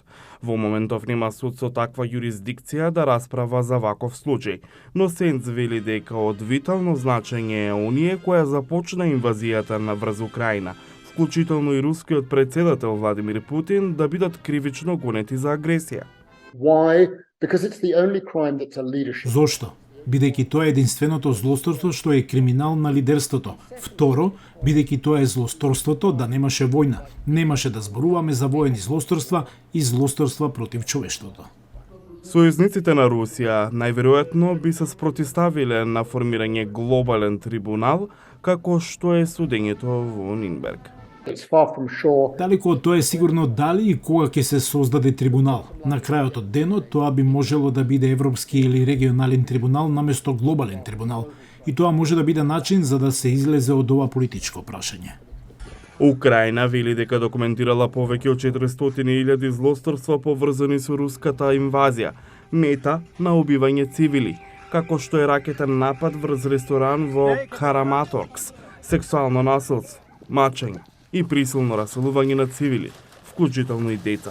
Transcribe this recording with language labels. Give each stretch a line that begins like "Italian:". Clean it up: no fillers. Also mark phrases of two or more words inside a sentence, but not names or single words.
Macedonian: Во моментов нема суд со таква јурисдикција да расправа за ваков случај, но Сенц вели дека од витално значење е оние која започна инвазијата на врз Украина, вклучително и рускиот претседател Владимир Путин, да бидат кривично гонети за агресија.
English: Why? Because it's the only crime that's a leadership.
Macedonian: Зошто? Бидејќи тоа е единственото злосторство што е криминал на лидерството. Второ, бидејќи тоа е злосторството да немаше војна. Немаше да зборуваме за воени злосторства и злосторства против човештвото. Сојузниците на Русија најверојатно би се спротивставиле на формирање глобален трибунал, како што е судењето во Нинберг.
English: It's far from sure.
Macedonian: Далеку од тоа е сигурно дали и кога ќе се создаде трибунал. На крајот од денот тоа би можело да биде европски или регионален трибунал наместо глобален трибунал. И тоа може да биде начин за да се излезе од ова политичко прашање. Украина вели дека документирала повеќе од 400.000 злосторства поврзани со руската инвазија, мета на убивање цивили, како што е ракетен напад врз ресторан во Караматоркс, сексуално насилство, мачење и присилно раселување на цивили, вклучително и деца.